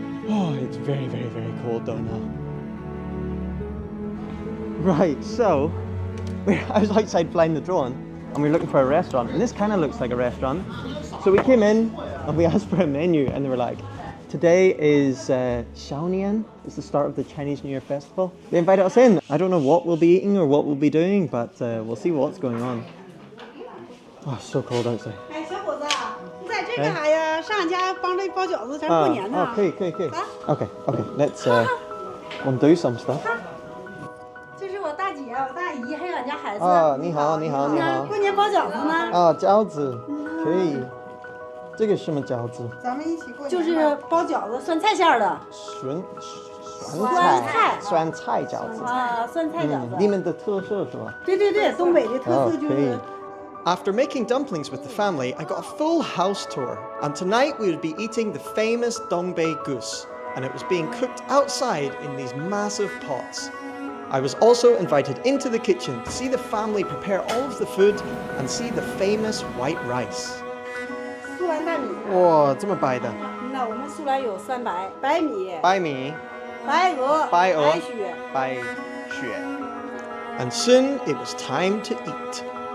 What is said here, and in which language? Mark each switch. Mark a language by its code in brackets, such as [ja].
[en] Oh, it's very, very, very cold though now. Right, so I was outside flying the drone and we were looking for a restaurant, and this kind of looks like a restaurant. So we came in and we asked for a menu and they were like, today is Xiaonian, it's the start of the Chinese New Year festival. They invited us in. I don't know what we'll be eating or what we'll be doing, but we'll see what's going on. Oh, it's so cold outside. [zh] 哎，小伙子，你在这干啥呀？上俺家帮着包饺子，咱过年呢。可以。 [en] Okay, let's we'll do some stuff. [zh] 这是我大姐、我大姨还有俺家孩子。你好。过年包饺子呢。饺子，可以。这个什么饺子？咱们一起过年。就是包饺子，酸菜馅儿的。酸菜饺子。酸菜饺子。你们的特色是吧？对，东北的特色就是。 [en] After making dumplings with the family, I got a full house tour, and tonight we would be eating the famous Dongbei goose, and it was being cooked outside in these massive pots. I was also invited into the kitchen to see the family prepare all of the food and see the famous white rice. [zh] 苏兰大米。哇，这么白的。那我们苏兰有酸白、白米、白米、白鹅、白雪。 [en] And soon it was time to eat.